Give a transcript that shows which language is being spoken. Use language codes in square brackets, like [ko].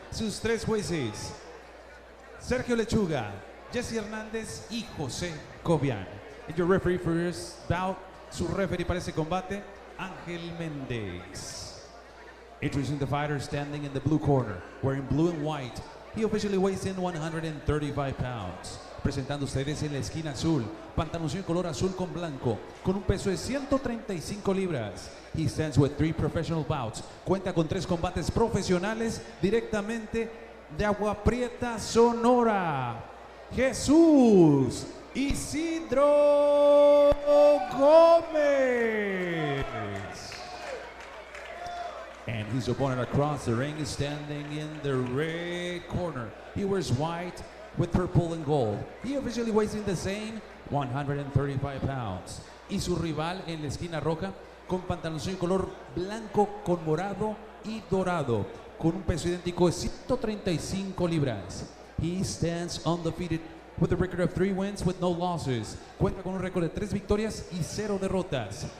[es] Sus 3 jueces: Sergio Lechuga, Jesse Hernández y José Cobian. [en] And your referee for this bout, [es] su referee para este combate, [en] Ángel Méndez. Introducing the fighter standing in the blue corner, wearing blue and white, He officially weighs in 135 pounds. [es] Presentando ustedes en la esquina azul, pantaloncillo color azul con blanco, con un peso de 135 libras. [en] He stands with 3 professional bouts. [es] Cuenta con 3 combates profesionales directamente de Agua Prieta, Sonora. Jesús Isidro Gómez. [en] And his opponent across the ring is standing in the red corner. He wears white with purple and gold. He officially weighs in the same 135 pounds. [es] Y su rival en la esquina roja con pantaloncillo color blanco con morado y dorado, con un peso idéntico de 135 libras. [en] He stands undefeated with a record of 3 wins with no losses. [es] Cuenta con un récord de 3 victorias y 0 derrotas.